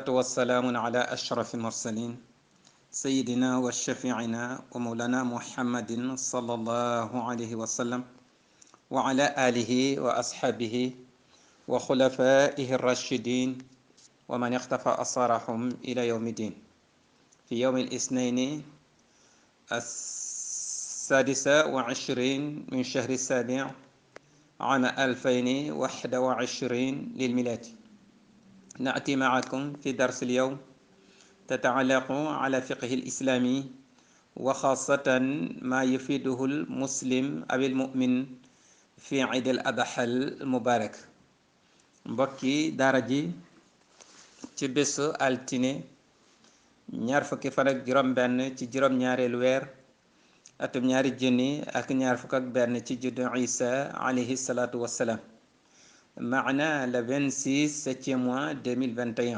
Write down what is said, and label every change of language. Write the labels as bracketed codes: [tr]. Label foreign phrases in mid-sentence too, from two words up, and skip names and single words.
[ar] والسلام على أشرف المرسلين سيدنا وشفيعنا ومولانا محمد صلى الله عليه وسلم وعلى آله وأصحابه وخلفائه الراشدين ومن اختفى أثرهم إلى يوم الدين في يوم الاثنين 26 من شهر السابع عام 2021 للميلاد. نأتي معكم في درس اليوم تتعلق على فقه الإسلامي وخاصة ما يفيده المسلم أو المؤمن في عيد الأضحى المبارك. [wo] mbokki daara ji ci bésu altine ñaar fukki fan ak juróom benn ci juróom ñaareelu weer atum ñaari junni ak ñaar fukk ak benn ci juddu Isa [ar] عليه الصلاة والسلام [wo] maana [fr] le 26 septième mois 2021.